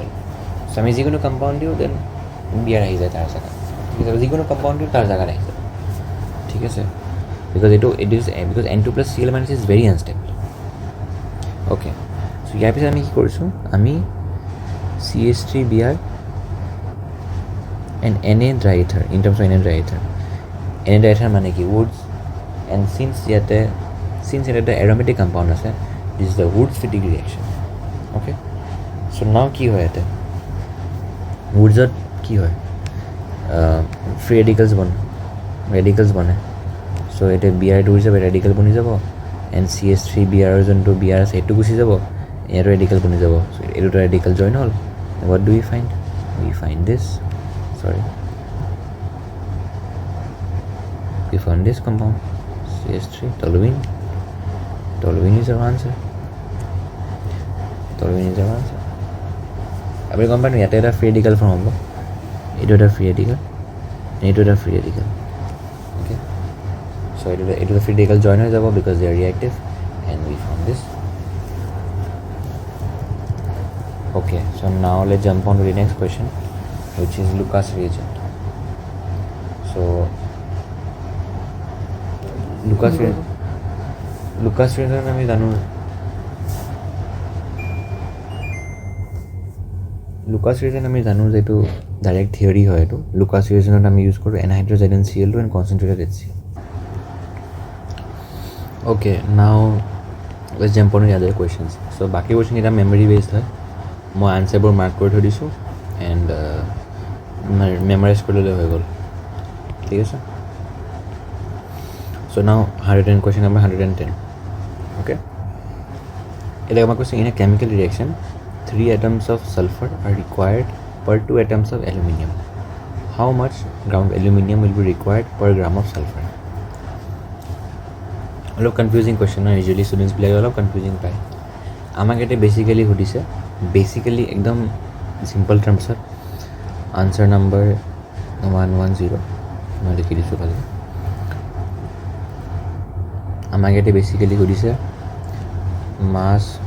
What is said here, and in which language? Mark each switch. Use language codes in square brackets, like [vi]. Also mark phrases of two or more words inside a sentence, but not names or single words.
[as] চ' আমি যিকোনো কম্পাউণ্ড দিওঁ দেন বিয়াৰ আহি যায় তাৰ জেগাত, ঠিক আছে, যিকোনো কম্পাউণ্ড দিওঁ তাৰ জেগাত আহি যায়, ঠিক আছে, [en] because because N2 plus Cl minus is very unstable, okay. [as] চ' ইয়াৰ পিছত আমি কি কৰিছোঁ, আমি [en] CH3Br and Na dry ether, in terms of Na dry ether [as] মানে কি [en] woods, and since [as] ইয়াতে এটা [en] aromatic compound [as] আছে, [en] this is the Woods Fittig reaction, okay. So now [as] কি হয় ইয়াতে Woodsত কি হয়, [en] free radicals [as] বনে, so এটা Br টো যাব radical বনি যাব, and CH3Br যোনটো Br আছে সেইটো গুচি যাব, ইয়াতো radical বনি যাব, so এইটো [en] radical join [as] হ'ল, [en] what do we find, this we found this compound CH3 toluene is our answer, [as] আপুনি গম পায় ইয়াতে এটা [en] free radical form [as] হ'ব, এইটো এটা [en] free radical, okay. চ' এইটো free radical join [as] হৈ যাব [en] because they are reactive, and we found this, okay. so now let's jump on to the next question, which is Lucas reagent. [as] So লুকাছ ৰিজন আমি জানো যে এইটো [en] direct theory [as] হয় এইটো লুকাছ ৰিজনত আমি ইউজ কৰোঁ [en] anhydrous NaCl2 and concentrated HCl okay now let's jump on other questions so' [as] বাকী কুৱেশ্যনকেইটা [en] memory based [as] হয় মই আনচাৰবোৰ মাৰ্ক কৰি থৈ দিছোঁ [en] and memorize [as] কৰি ল'লে হৈ গ'ল ঠিক আছে [en] so now 110 question number 110 okay [as] এতিয়া আমাক কৈছে [en] in a chemical reaction 3 atoms of sulfur are required per 2 atoms of aluminium. How much ground aluminium will be required per gram of sulfur? [as] অলপ [en] confusing question [as] হয় ইউজুৱেলি ষ্টুডেণ্টছবিলাকে অলপ কনফিউজিং পায় আমাক এতিয়া বেচিকেলি সুধিছে বেচিকেলি একদম [en] simple termsত answer number [as] 110 মই লিখি দিছোঁ ভালকৈ আমাক এতিয়া বেচিকেলি সুধিছে মাছ